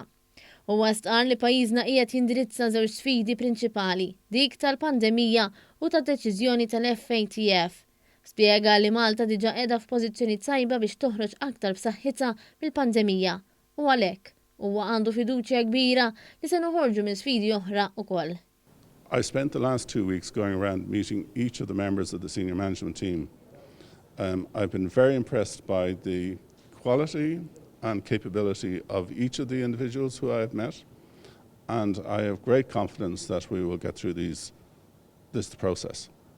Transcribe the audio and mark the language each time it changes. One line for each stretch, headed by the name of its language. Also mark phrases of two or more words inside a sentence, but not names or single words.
Maltese: U għastqar li pajjiżna qiegħed jindirizza żewġ sfidi prinċipali, dik tal-pandemija u tad-deċiżjoni tal-FATF. Spjega li Malta diġà qiegħda f'pożizzjoni tajba biex toħroġ aktar b'saħħitha mill-pandemija u għalhekk huwa għandu fiduċja kbira li se noħorġu minn sfidi oħra wkoll.
English: I spent the last 2 weeks going around meeting each of the members of the senior management team. I've been very impressed by the quality and capability of each of the individuals who I have met, and I have great confidence that we will get through this process.